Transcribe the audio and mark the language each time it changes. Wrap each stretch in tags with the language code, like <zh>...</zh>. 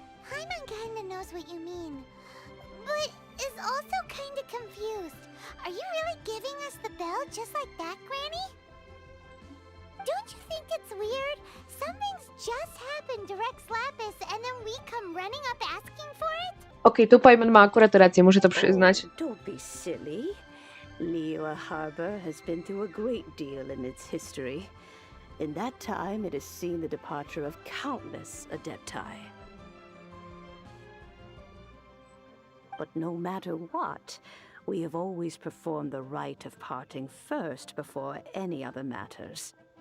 <en>Hyman kinda knows what you mean, but is also kinda confused. Are you really giving us the bell just like that, Granny? Don't you think it's weird? Something's just happened to Rex Lapis and then we come running up asking for it?</en> <pl>Okej, tu Payman ma akurat rację, muszę to przyznać.</pl> <en>Oh, don't be silly. Liyue Harbor has been through a great deal in its history. In that time, it has seen the departure of countless adepti. But no matter what, we have always performed the rite of parting first before any other matters.</en>